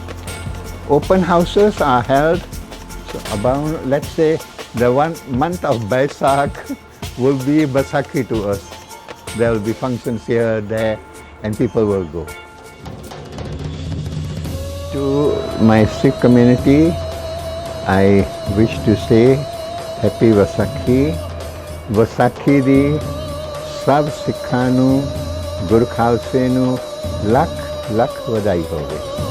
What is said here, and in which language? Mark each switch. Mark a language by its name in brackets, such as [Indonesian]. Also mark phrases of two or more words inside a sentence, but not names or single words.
[English] Open houses are held about, let's say, the 1 month of Baisakh will be Baisakhi to us. There will be functions here, there, and people will go. To my Sikh community, I wish to say Happy Vaisakhi. [Punjabi] ਵਿਸਾਖੀ ਦੀ ਸਭ ਸਿੱਖਾਂ ਨੂੰ, ਗੁਰ ਖ਼ਾਲਸੇ ਨੂੰ ਲੱਖ ਲੱਖ ਵਧਾਈ ਹੋਵੇ।